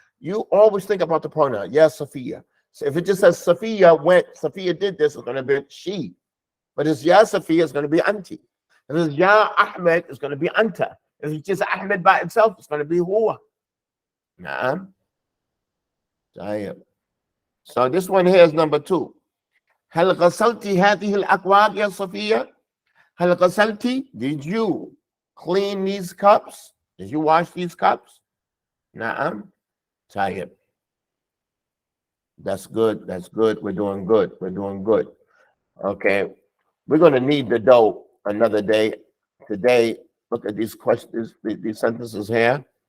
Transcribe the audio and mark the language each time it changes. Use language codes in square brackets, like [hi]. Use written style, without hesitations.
[en] You always think about the pronoun, Ya Safiya. So if it just says Safiya did this, it's going to be she. But it's Ya Safiya, it's going to be auntie. If it's Ya Ahmed, it's going to be anta. If it's just Ahmed by itself, it's going to be huwa. Naam. So this one here is number 2. [ar] هل غسلت هذه الأكواب يا صفية؟ هل غسلت? [en] Did you clean these cups? Did you wash these cups? [ar] نعم. طيب. [en] That's good. That's good. We're doing good. We're doing good. Okay. We're going to need the dough another day. Today, look at these questions, these sentences here.